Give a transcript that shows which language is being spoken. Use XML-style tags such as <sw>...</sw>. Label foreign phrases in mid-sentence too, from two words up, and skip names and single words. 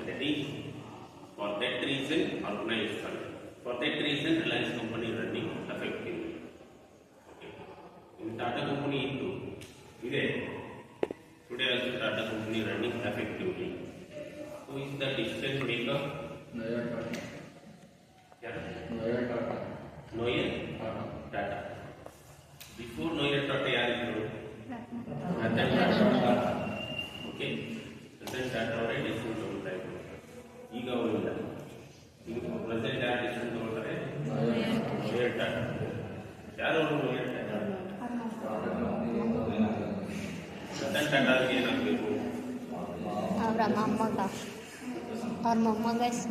<en>That is, for that reason organization, for that reason Reliance company running effectively. In Tata company too, today also Tata company running effectively. Who is the decision maker? Noyer Tata. Before Noyer Tata, yaariದ್ರು?</en> <kn>Ratan Tata. Okay, Ratan Tata ಅವರೇ ಡಿಸಿಷನ್ ತಗೊಳ್ತಾ ಇದ್ರು. ಈಗ ಅವರಿಲ್ಲ. ಈಗ ಪ್ರೆಸೆಂಟ್ ಯಾರು ಡಿಸಿಷನ್ ತಗೊಳ್ತಾರೆ? ನೋಯರ್ ಟಾಟಾ. ಯಾರು ಅವರು ನೋಯರ್ ಟಾಟಾ? ರತನ್ ಟಾಟಾಗೆ ಏನಾಗಬೇಕು? ಅವರ ಮೊಮ್ಮಗ, ಅವ್ರ ಮೊಮ್ಮಗ</kn>